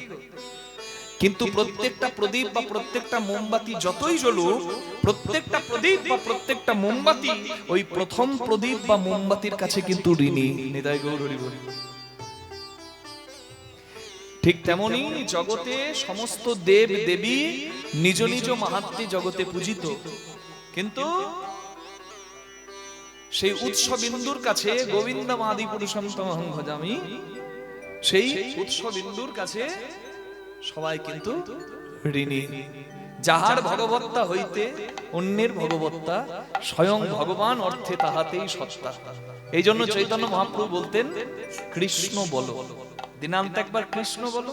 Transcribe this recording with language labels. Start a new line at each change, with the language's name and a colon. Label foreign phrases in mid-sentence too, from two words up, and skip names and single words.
Bangla: কিন্তু প্রত্যেকটা প্রদীপ বা প্রত্যেকটা মোমবাতি যতই জ্বলুক, প্রত্যেকটা প্রদীপ বা প্রত্যেকটা মোমবাতি ওই প্রথম প্রদীপ বা মোমবাতির কাছে কিন্তু ঋণী। নিতাই গৌর হরি বল। ঠিক তেমনি জগতে সমস্ত দেব দেবী নিজ নিজ মাহাত্ম্যে জগতে পূজিত, কিন্তু সেই উৎসবিন্দুর কাছে
Sanskrit: গোবিন্দম আদি পুরুষম তমহং ভজামি,
Bangla: সেই উৎসবিন্দুর কাছে সবাই কিন্তু ঋণী। যাহার ভগবত্তা হইতে অন্যের ভগবত্তা, স্বয়ং ভগবান অর্থে তাহাতেই সত্তা। এই জন্য চৈতন্য মহাপ্রভু বলতেন কৃষ্ণ বলো, দিনান্ত একবার কৃষ্ণ বলো।